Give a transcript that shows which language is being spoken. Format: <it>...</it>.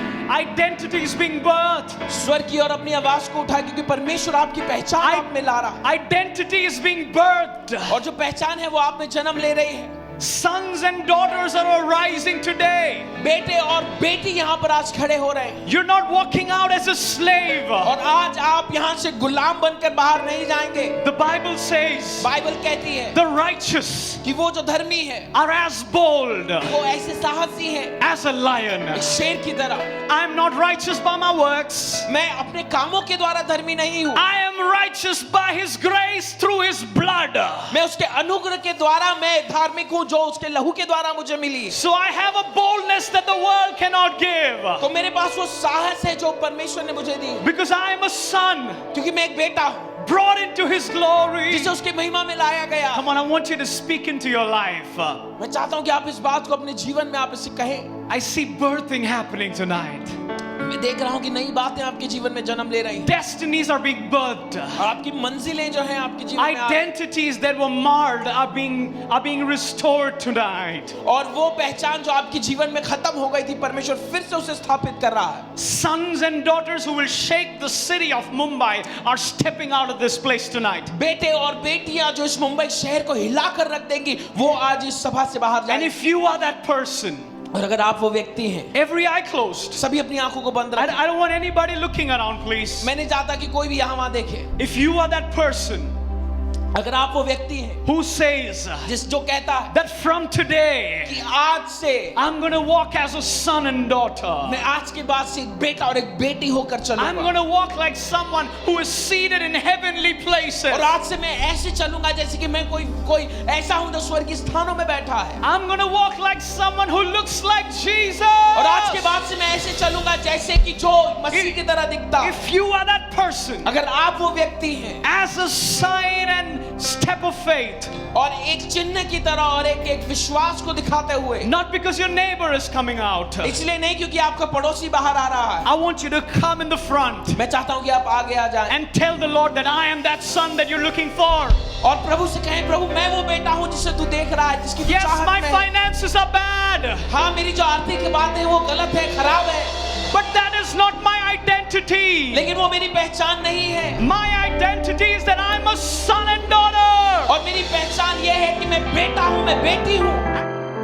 <en>Identity is being birthed.</en> <hi>स्वर्ग की ओर अपनी आवाज को उठा, क्योंकि परमेश्वर आपकी पहचान आप में ला रहा है,</hi> <en>Identity is being birthed.</en> <hi>और जो पहचान है वो आप में जन्म ले रही है।</hi> <en>Sons and daughters are arising today.</en> <hi>बेटे और बेटी यहाँ पर आज खड़े हो रहे हैं,</hi> <en>You're not walking out as a slave.</en> <hi>और आज आप यहाँ से गुलाम बनकर बाहर नहीं जाएंगे।</hi> <en>The Bible says</en> <hi>बाइबल कहती है</hi> <en>the righteous</en> <hi>कि वो जो धर्मी है</hi> <en>are as bold</en> <hi>वो ऐसे साहसी है</hi> <en>as a lion.</en> <hi>एक शेर की तरह।</hi> <en>I'm not righteous by my works.</en> <hi>मैं अपने कामों के द्वारा धर्मी नहीं हूँ,</hi> <en>I am righteous by His grace through His blood.</en> <hi>मैं उसके अनुग्रह के द्वारा मैं धार्मिक हूँ जो उसके लहू के द्वारा मुझे मिली।</hi> <en>So I have a boldness that the world cannot give.</en> <hi>तो मेरे पास वो साहस है जो परमेश्वर ने मुझे दी,</hi> <en>Because I am a son</en> <hi>क्योंकि मैं एक बेटा हूँ</hi> <en>brought into His glory.</en> <hi>जिसे उसकी महिमा में लाया गया।</hi> <en>Come on, I want you to speak into your life.</en> <hi>मैं चाहता हूँ कि आप इस बात को अपने जीवन में आप इसे कहें।</hi> <en>I see birthing happening tonight.</en> <hi>मैं देख रहा हूँ कि नई बातें आपके जीवन में जन्म ले रही हैं,</hi> <en>Destinies are being birthed.</en> <hi>और आपकी मंजिलें जो हैं आपके जीवन में</hi> <en>Identities that were marred are being restored tonight.</en> <hi>और वो पहचान जो आपके जीवन में खत्म हो गई थी, परमेश्वर फिर से उसे स्थापित कर रहा है।</hi> <en>Sons and daughters who will shake the city of Mumbai are stepping out of this place tonight.</en> <hi>बेटे और बेटियां जो इस मुंबई शहर को हिला कर रख देंगी, वो आज इस सभा से बाहर</hi> <en>And</en> <hi>जाएंगे।</hi> <en>if you are that person,</en> <hi>और अगर आप वो व्यक्ति हैं,</hi> <en>every eye closed.</en> <hi>सभी अपनी आंखों को बंद</hi> <en>I</en> <hi>रखें।</hi> <en>don't want anybody looking around, please.</en> <hi>मैं नहीं चाहता कि कोई भी यहाँ वहाँ देखे।</hi> <en>If you are that person</en> <hi>अगर आप वो व्यक्ति हैं</hi> <en>who says</en> <hi>जो कहता है</hi> <en>that from today</en> <hi>कि आज से</hi> <en>I'm going to walk as a son and daughter.</en> <hi>मैं आज के बाद से एक बेटा और एक बेटी होकर</hi> <en>I'm</en> <hi>चलूंगा,</hi> <en>going to walk like someone who is seated in heavenly places.</en> <hi>और आज से मैं ऐसे चलूंगा जैसे कि मैं कोई ऐसा हूं जो स्वर्गीय स्थानों में बैठा है,</hi> <en>I'm going to walk like someone who looks like Jesus.</en> <hi>और आज के बाद से मैं ऐसे चलूंगा जैसे कि जो मसीह की तरह दिखता है।</hi> <en>If you are that person,</en> <hi>अगर आप वो व्यक्ति हैं</hi> <en>as a sign and step of faith,</en> <hi>और एक चिन्ह की तरह और एक विश्वास को दिखाते हुए,</hi> <en>not because your neighbor is coming out,</en> <hi>इसलिए नहीं क्योंकि आपका पड़ोसी बाहर आ रहा है,</hi> <en>I want you to come in the front</en> <hi>मैं चाहता हूं कि आप आगे आ जाएं</hi> <en>and tell the Lord that I am that son that you're looking for.</en> <hi>और प्रभु से कहें, प्रभु मैं वो बेटा हूं जिसे तू देख रहा है, जिसकी तू</hi> <en>Yes,</en> <hi>चाहत</hi> <en>my</en> <hi>में है।</hi> <en>finances are bad,</en> <hi>हाँ, मेरी जो आर्थिक बातें हैं वो गलत है, खराब है,</hi> <en>but that is not my identity.</en> <hi>लेकिन वो मेरी पहचान नहीं है।</hi> <en>My identity is that I'm a son and daughter.</en> <hi>और मेरी पहचान ये है कि मैं बेटा हूं, मैं बेटी हूं।</hi>